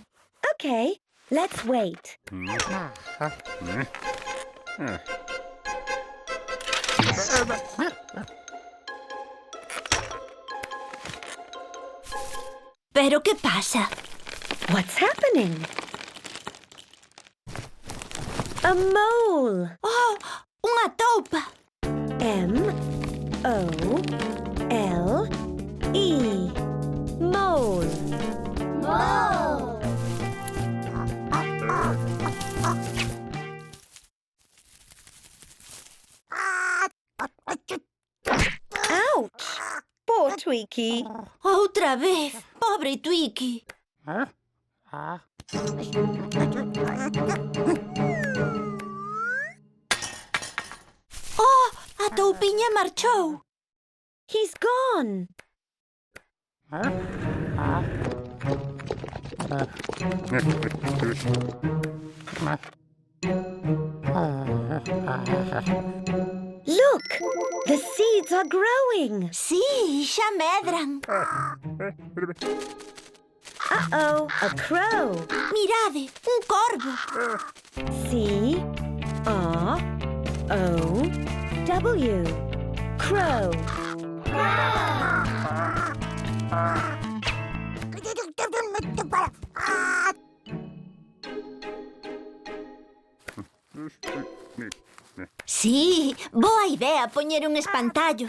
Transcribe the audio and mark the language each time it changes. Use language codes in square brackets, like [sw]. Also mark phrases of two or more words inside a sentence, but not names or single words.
[en] Okay, let's wait. [gl] Pero que pasa? [en] What's happening? A mole. [gl] Oh, unha toupa. [en] M-O-L-E. Mole. Ouch! Poor Tweaky. [gl] Outra vez. Pobre Tweaky. Oh, a toupiña marchou. [en] He's gone. Look! The seeds are growing. [gl] Sí, xa medran. [en] Uh-oh, a crow. [gl] Mirade, un corvo. [en] C-R-O-W. Crow. [gl] Sí, boa idea poñer un espantallo.